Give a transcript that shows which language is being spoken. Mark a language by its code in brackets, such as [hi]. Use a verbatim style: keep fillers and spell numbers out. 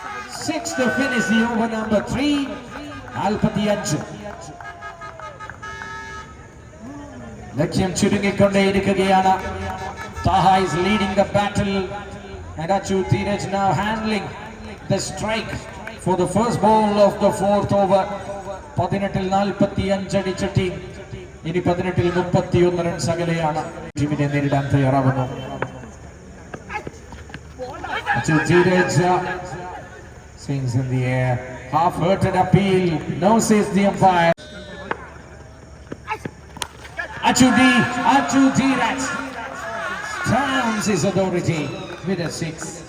[en] Six to finish the over number three. നാൽപ്പത്തിയഞ്ച്. [ml] ലക്ഷ്യം ചുരുങ്ങിക്കൊണ്ടേയിരിക്കുകയാണ്. [en] Taha is leading the battle, and Achu Dheeraj now handling the strike for the first ball of the fourth over. [ml] പതിനെട്ടിൽ നാൽപ്പത്തിയഞ്ച് അടിച്ച team ഇനി പതിനെട്ടിൽ മുപ്പത്തിയൊന്ന് runs അകലെയാണ്. ടീമിനെ നേരിടാൻ തയ്യാറാവുന്നു. [en] Achu Dheeraj swings in the air, half-hearted appeal, no says the umpire. Achu D, Achu Dheeraj turns his authority with a six.